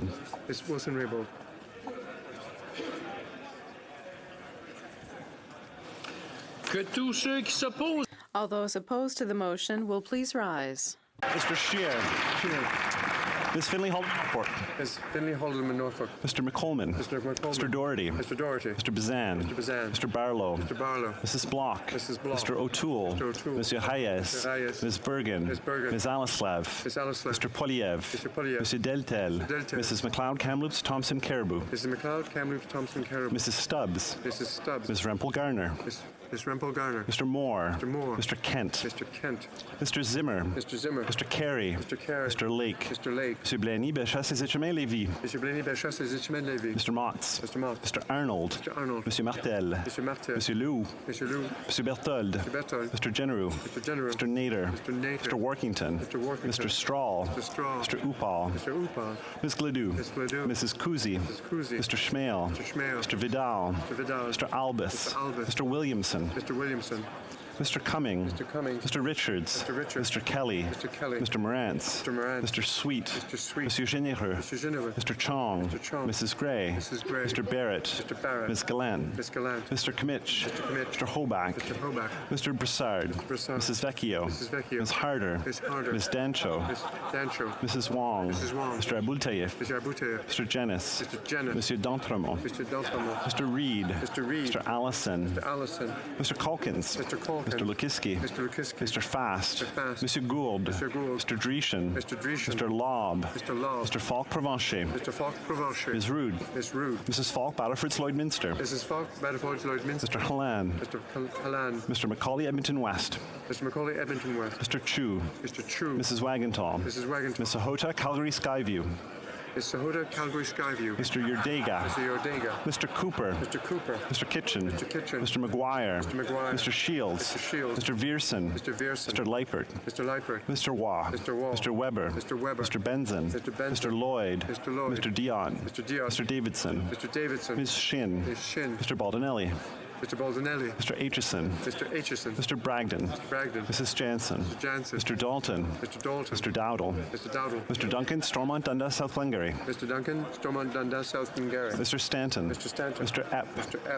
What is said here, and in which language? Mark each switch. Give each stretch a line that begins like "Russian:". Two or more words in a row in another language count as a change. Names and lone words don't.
English: Ms. Wilson-Raybould. All those opposed to the motion will please rise. Mr. Scheer. Ms. Finley-Haldeman-Norfolk. Ms. Finley-Haldeman Norfolk. Mr. McColman. Mr. McColman. Mr. Doherty. Mr. Doherty. Mr. Bazan. Mr. Bazan. Mr. Barlow. Mr. Barlow. Mrs. Block. Mrs. Block. Mr. O'Toole. Mr. O'Toole. Monsieur Hayes. Mr. Hayes. Ms. Bergen. Ms. Bergen. Ms. Alislav. Ms. Alislav. Mr. Poliev. Mr. Poliev. Mr. Deltel. Mr. Deltel. Mrs. McLeod, Kamloops, Thompson, Caribou. Mrs. McLeod, Kamloops, Thompson, Caribou. Mrs. Stubbs. Mrs. Stubbs. Ms. Rempel Garner. Ms. Rempel Garner. Mr. Moore. Mr. Moore. Mr. Kent. Mr. Kent. Mr. Zimmer. Mr. Zimmer. Mr. Carey. Mr. Carey. Mr. Lake. Mr. Lake. Monsieur Blaney, Bellechasse, Etchemin, Lévis. Mr. Blaney, Bellechasse, Etchemin, Lévis. Mr. Motts. Mr. Mott. Mr. Arnold. Mr. Arnold. Monsieur Martel. Mr. Martel. Monsieur Lou. Mr. Lou. Monsieur Berthold. Mr. Berthold. Mr. Genereux. Mr. Genereux. Mr. Nader. Mr. Nader. Mr. Workington. Mr. Workington. Mr. Strahl. Mr. Strahl. Mr. Upal. Mr. Upal. Ms. Gladue. Ms. Gladue. Mrs. Kuzi. Mrs. Kuzi. Mr. Schmale. Mr. Schmale. Mr. Vidal. Mr. Vidal. Mr. Albus. Mr. Albus. Mr. Williamson. Mr. Williamson. Mr. Cumming. Mr. Cumming. Mr. Richards. Mr. Richards. Mr. Kelly. Mr. Kelly. Mr. Morantz. Mr. Morantz. Mr. Sweet. Mr. Sweet. Monsieur Généreux. Mr. Généreux. Mr. Chong. Mr. Chong. Mrs. Gray. Mrs. Gray. Mr. Barrett. Mr. Barrett. Ms. Gallant. Ms. Gallant. Mr. Kmitch. Mr. Kmitch. Mr. Hoback. Mr. Hoback. Mr. Broussard. Broussard. Mrs. Vecchio. Mrs. Vecchio. Ms. Harder. Ms. Harder. Ms. Dancho. Ms. Dancho. Mrs. Wong. Mrs. Wong. Mr. Aboultaïf. Mr. Aboutayev. Mr. Jennis. Mr. Jennis. Monsieur D'Entremont. Mr. D'Entremont. Mr. Reed. Mr. Reed. Mr. Allison. Mr. Allison. Mr. Calkins. Mr. Calkins. Mr. Lukiski. Mr. Lukiski. Mr. Fast. Mr. Fast. Monsieur Gould. Mr. Gould. Mr. Dreeshen. Mr. Dreeshen. Mr. Lobb. Mr. Lobb. Mr. Falk Provencher. Mr. Falk Provencher. Ms. Rood. Ms. Rood. Mrs. Falk Battleford Lloyd Minster. Mrs. Falk Battleford Lloyd Minster. Mr. Halan. Mr. Halan. Mr. Macaulay Edmonton West. Mr. Macaulay Edmonton West. Mr. Chu. Mr. Chu. Mrs. Wagentall. Mrs. Wagentall. Ms. Sahota Calgary Skyview. Ms. Sahota Calgary Skyview. Mr. Yurdega. Mr. Yordega. Mr. Cooper. Mr. Cooper. Mr. Kitchen. Mr. Kitchen. Mr. McGuire. Mr. McGuire. Mr. Shields. Mr. Shields. Mr. Vierson. Mr. Vierson. Mr. Leipert. Mr. Leipert. Mr. Waugh. Mr. Waugh. Mr. Weber. Mr. Weber. Mr. Benson. Mr. Benson. Mr. Lloyd. Mr. Lloyd. Mr. Dion. Mr. Dion. Mr. Davidson. Mr. Davidson. Ms. Shin. Ms. Shin. Mr. Baldinelli. Mr. Baldinelli. Mr. Aitchison. Mr. Aitchison. Mr. Bragdon. Mr. Bragdon. Mrs. Jansen. Mr. Jansen. Mr. Dalton. Mr. Dalton. Mr. Dowdle. Mr. Dowdle. Mr. Duncan, Stormont, Dundas, South Glengarry. Mr. Duncan, Stormont, Dundas, South Glengarry. Mr. Stanton. Mr. Stanton. Mr. Epp. Mr. Epp.